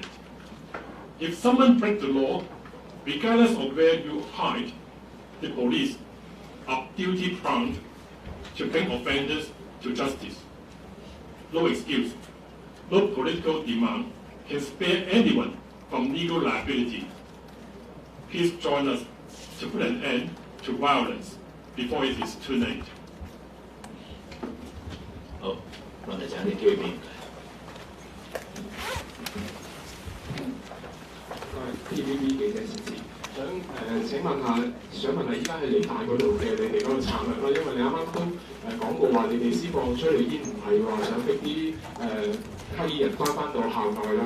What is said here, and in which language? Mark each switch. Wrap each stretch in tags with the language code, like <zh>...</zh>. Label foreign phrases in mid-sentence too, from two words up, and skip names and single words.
<en>If someone breaks the law, regardless of where you hide, the police are duty-bound to bring offenders to justice. No excuse, no political demand can spare anyone from legal liability. Please join us to put an end to violence before it is too late.</en> <yue>好，問題就喺你機會邊。 TVB 記者時事，請問下，依家係理大嗰度嘅你哋嗰個策略啦，因為你啱啱都講過話，你哋施放催淚煙唔係話想逼啲黑衣人翻到校內啦。</yue>